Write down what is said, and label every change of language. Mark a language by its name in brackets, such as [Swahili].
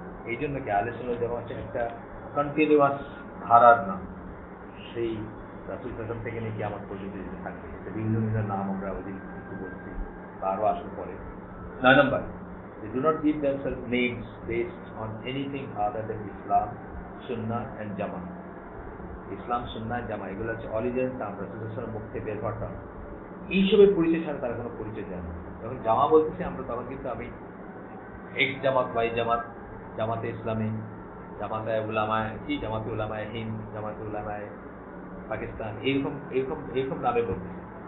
[Bangla] এই জন্য কি আহলে সুন্নাত জামাত হচ্ছে একটা কন্টিনিউয়াস ধারার নাম, সেই রাসূল সাল্লাল্লাহু থেকে নিয়ে কিয়ামত পর্যন্ত যেতে থাকবে। এটা বিভিন্ন বিভিন্ন নাম আমরা ওই দিন একটু বলছি, বা আরও আসলে পরে। [English] 9 নম্বর, they do not give themselves names based on anything other than Islam, Sunnah and Jama. [Bangla] ইসলাম, সুন্নাহ, জামা, এগুলো হচ্ছে অরিজিনাল নাম, রাসূলের মুখ থেকে বের হওয়া। এইসবের পরিচয় ছাড়া তারা কোনো পরিচয় দেয় না। যখন জামা বলতেছি আমরা, তখন কিন্তু আমি এক্স জামাত, ওয়াই জামাত, জামাতে ইসলামী, জামাতে উলামায়ে কি, জামাতে উলামায়ে হিন্দ, জামাতে উলামায়ে পাকিস্তান, এইরকম নামে বলতেছি।